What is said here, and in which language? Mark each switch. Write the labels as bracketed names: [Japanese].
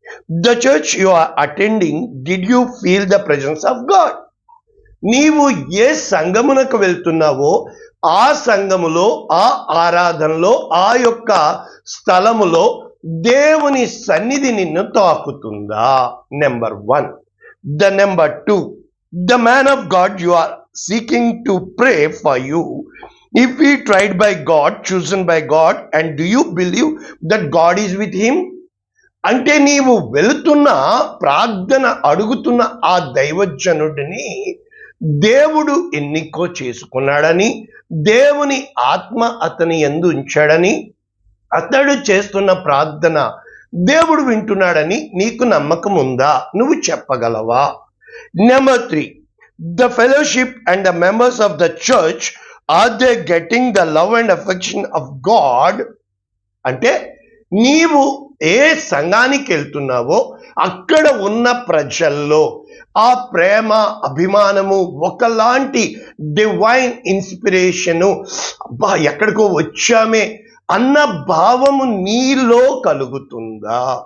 [English] The church you are attending, did you feel the presence of God? [Telugu] నీవు ఏ సంఘమునకు వెళ్తున్నావో ఆ సంఘములో, ఆ ఆరాధనలో, ఆ యొక్క స్థలములో దేవుని సన్నిధి నిన్ను తాకుతుందా? [English] Number 1. The number 2, the man of God you are seeking to pray for you, if he tried by God, chosen by God, and do you believe that God is with him? [Telugu] అంటే నీవు వెళుతున్న ప్రార్థన అడుగుతున్న ఆ దైవజనుడిని దేవుడు ఎన్నికో చేసుకున్నాడని, దేవుని ఆత్మ అతని యందు ఉంచాడని, అతడు చేస్తున్న ప్రార్థన దేవుడు వింటున్నాడని నీకు నమ్మకం ఉందా? నువ్వు చెప్పగలవా? [English] Number 3, the fellowship and the members of the church, are they getting the love and affection of God? [Telugu] అంటే నీవు ఏ సంఘానికి వెళ్తున్నావో అక్కడ ఉన్న ప్రజల్లో ఆ ప్రేమ, అభిమానము, ఒకలాంటి డివైన్ ఇన్స్పిరేషను, అబ్బా ఎక్కడికో వచ్చామే అన్న భావము నీలో కలుగుతుందా?